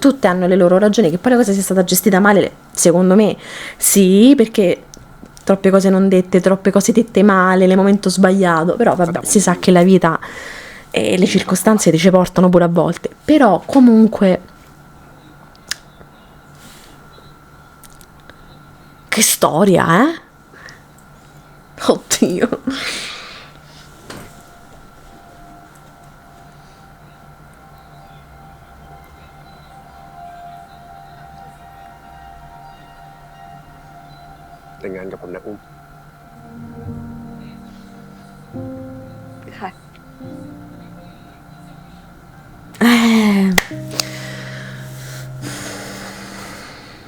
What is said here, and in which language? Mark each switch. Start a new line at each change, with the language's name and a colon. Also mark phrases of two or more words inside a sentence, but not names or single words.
Italian: Tutte hanno le loro ragioni, che poi la cosa sia stata gestita male, secondo me sì, perché troppe cose non dette, troppe cose dette male, nel momento sbagliato, però vabbè, si sa che la vita e le circostanze ci portano pure a volte, però comunque... Che storia, eh? Oddio.
Thai: แต่งงานกับผมนะอุ้ม ค่ะ Eh.